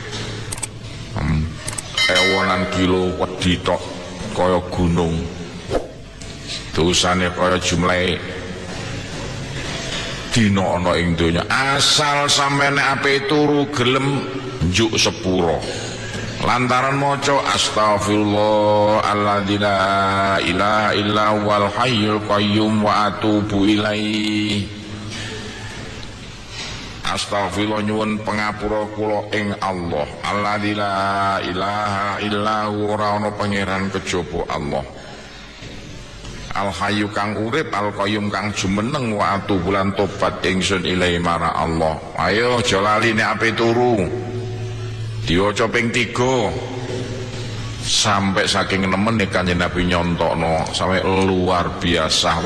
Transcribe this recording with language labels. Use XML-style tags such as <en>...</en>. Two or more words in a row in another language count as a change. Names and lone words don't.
<jv>Ewonan kilo wedi tok kaya gunung. Dosane kaya jumlahe dina ana ing donya. Asal sampeyan ape turu gelem njuk sepura lantaran maca</jv> <ar>أستغفر الله الذي لا إله إلا هو الحي القيوم وأتوب إليه.</ar> <jv>Astaghfirullah nyuwun pangapura kula ing Allah</jv> <ar>الذي لا إله إلا هو</ar> <jv>ora ana pangeran kejaba Allah.</jv> <ar>الحي</ar> <jv>kang urip</jv> <ar>القيوم</ar> <jv>kang jumeneng</jv> <ar>وأتوب</ar> <jv>lan tobat ingsun ilaihi mara Allah. Ayo aja lali nek ape turu diwaca ping 3 sampai saking nemen nek Kanjeng Nabi nyontokno</jv> <id>sampai luar biasa.</id>